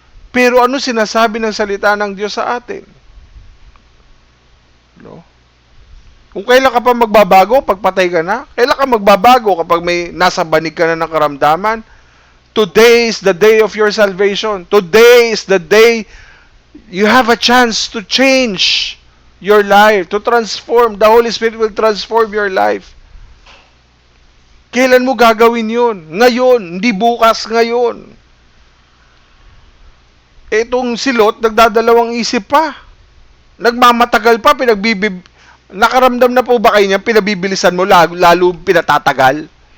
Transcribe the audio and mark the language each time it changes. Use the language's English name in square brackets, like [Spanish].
[Filipino] Pero ano sinasabi ng salita ng Diyos sa atin? Kung kailan ka pa magbabago, pagpatay ka na, kailan ka magbabago kapag may nasa banig ka na ng karamdaman? [English] Today is the day of your salvation. Today is the day you have a chance to change your life, to transform. The Holy Spirit will transform your life. [Filipino] Kailan mo gagawin yun? Ngayon, hindi bukas, ngayon. Itong si Lot, nagdadalawang isip pa. Nagmamatagal pa, nakaramdam na po ba kayo niya, pinabibilisan mo, lalo pinatatagal?